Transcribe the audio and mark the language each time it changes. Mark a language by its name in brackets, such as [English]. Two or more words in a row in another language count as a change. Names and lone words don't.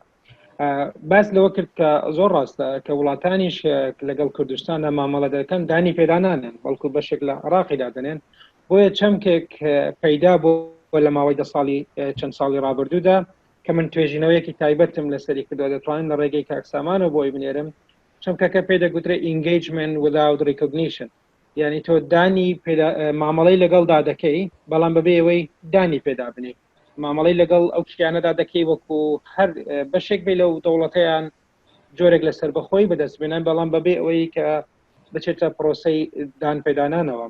[Central Kurdish] باس لەوە کرد کە زۆر ڕاستە کە وڵاتانیش لەگەڵ کوردستانە مامەڵە دەکەن دانی پێدا نانێن، بەڵکو بەشێک لە عێراقیدا دەنێن. بۆیە چەمکێک پەیدا بۆ لە ماوەی 10 ساڵی چەند ساڵی ڕابردوودا کە من توێژینەوەیەکی تایبەتم لەسەری کردووە دەتوانین لە ڕێگەی کاکسامانەوە بۆی بنێرم چەمکەکە پێدەگوترێ [English] engagement without recognition، [Central Kurdish] یعنی تۆ دانی مامەڵەی لەگەڵدا دەکەی بەڵام بەبێ ئەوەی دانی پێدا بنێ، مامەڵەی لەگەڵ ئەو کشتیانەدا دەکەی وەکو هەر بەشێک بێ لەو دەوڵەتەیان جۆرێک لەسەر بەخۆی بەدەست بێنن، بەڵام بەبێ ئەوەی کە بچێتە پرۆسەی دان پێدانانەوە.